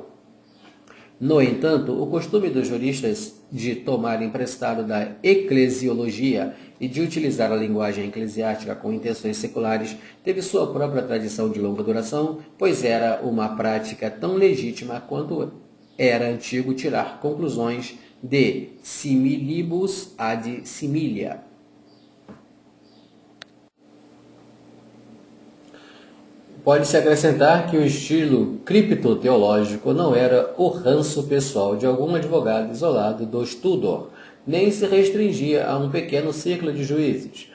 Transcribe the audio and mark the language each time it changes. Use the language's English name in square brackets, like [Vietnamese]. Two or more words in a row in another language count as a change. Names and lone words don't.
[Portuguese] No entanto, o costume dos juristas de tomar emprestado da eclesiologia e de utilizar a linguagem eclesiástica com intenções seculares teve sua própria tradição de longa duração, pois era uma prática tão legítima quanto era antigo tirar conclusões [Latin] de similibus ad similia. [Portuguese] Pode-se acrescentar que o estilo criptoteológico não era o ranço pessoal de algum advogado isolado dos Tudor, nem se restringia a um pequeno círculo de juízes.